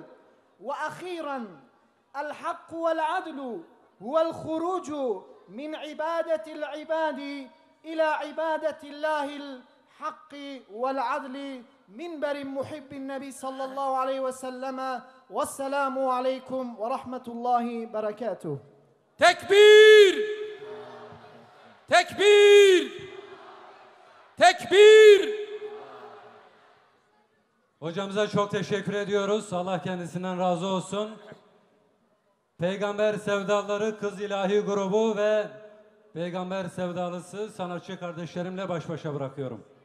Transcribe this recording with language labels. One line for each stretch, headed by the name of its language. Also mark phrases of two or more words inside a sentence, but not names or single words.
Arabic: وأخيرا، الحق والعدل هو الخروج من عبادة العباد إلى عبادة الله الحق والعدل. منبر محب النبي صلى الله عليه وسلم. والسلام عليكم ورحمة الله وبركاته.
Turkish: Tekbir! Tekbir! Tekbir! Hocamıza çok teşekkür ediyoruz. Allah kendisinden razı olsun. Peygamber Sevdaları Kız İlahi Grubu ve Peygamber Sevdalısı sanatçı kardeşlerimle baş başa bırakıyorum.